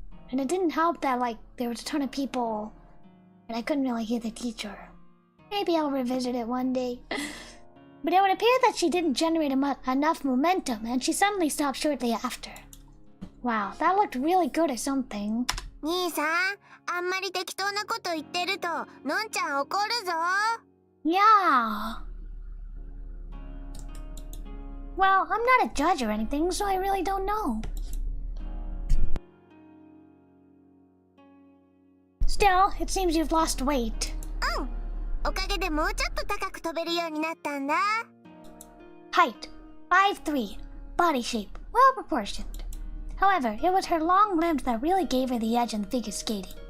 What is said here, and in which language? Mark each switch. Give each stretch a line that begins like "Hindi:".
English: And it didn't help that, there was a ton of people, and I couldn't really hear the teacher. Maybe I'll revisit it one day. But it would appear that she didn't generate enough momentum, and she suddenly stopped shortly after. Wow, that looked really good or something.
Japanese: 兄さん、あんまり適当なこと言ってると、のんちゃん怒るぞ。
English: Yeah. Well, I'm not a judge or anything, so I really don't know. Still, it seems you've lost weight.
Japanese: うん。おかげでもうちょっと高く飛べるようになったんだ。
English: Height, 5'3", body shape, well proportioned. However, it was her long limbs that really gave her the edge in figure skating.